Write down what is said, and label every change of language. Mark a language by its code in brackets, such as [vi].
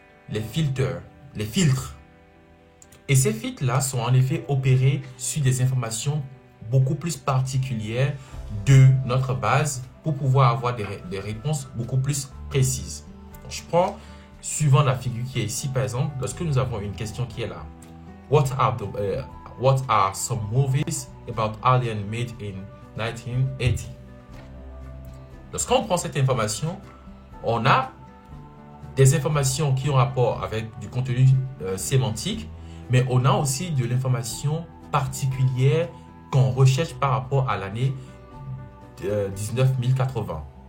[fr] les filtres. Et ces filtres-là sont en effet opérés sur des informations beaucoup plus particulières de notre base pour pouvoir avoir des réponses beaucoup plus précises. Donc, je prends, suivant la figure qui est ici, par exemple, lorsque nous avons une question qui est là. [en] What are some movies about aliens made in 1980? [fr] Lorsqu'on prend cette information, on a des informations qui ont rapport avec du contenu sémantique, mais on a aussi de l'information particulière qu'on recherche par rapport à l'année 19080.